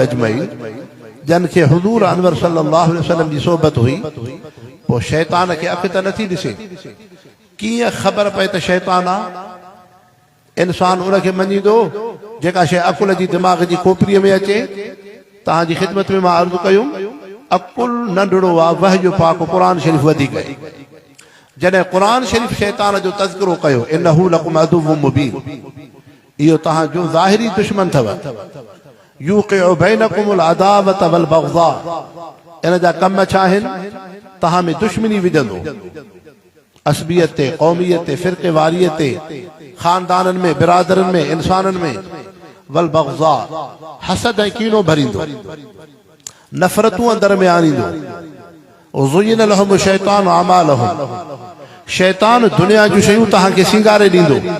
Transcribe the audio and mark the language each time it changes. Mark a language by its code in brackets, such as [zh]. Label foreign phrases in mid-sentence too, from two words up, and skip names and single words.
[ar] عليهم أجمعين [sd] जन खे हुज़ूर अनवर [ar] صلى الله عليه وسلم [sd] जी सोबत हुई पोइ शैतान खे अखि त नथी ॾिसे कीअं ख़बर पए त शैतान आहे इंसान उनखे मञींदो जेका शइ अकुल जी दिमाग़ जी खोपड़ीअ में अचे तव्हांजी ख़िदमत में मां अर्ज़ु कयुमि अकुल नंढड़ो आहे वहय पाक क़ुरान शरीफ़ वधीक आहे जॾहिं क़ुरान शरीफ़ शैतान जो तज़किरो कयो [ar] إنه لكم عدو مبين [sd] इहो तव्हांजो ज़ाहिरी दुश्मन अथव [ar] يوقع بينكم العداوة والبغضاء [sd] इन जा कम छा आहिनि तव्हां में दुश्मनी विझंदो असबियत ते क़ौमियत ते फ़िरक़े वारीअ ते ख़ानदाननि में बिरादरनि में इंसाननि में [ar] والبغضاء [sd] हसद ऐं कीनो भरींदो नफ़रतूं अंदर में आणींदो [ar] زين لهم الشيطان أعمالهم [sd] शैतान दुनिया जूं शयूं तव्हांखे सिंगारे ॾींदो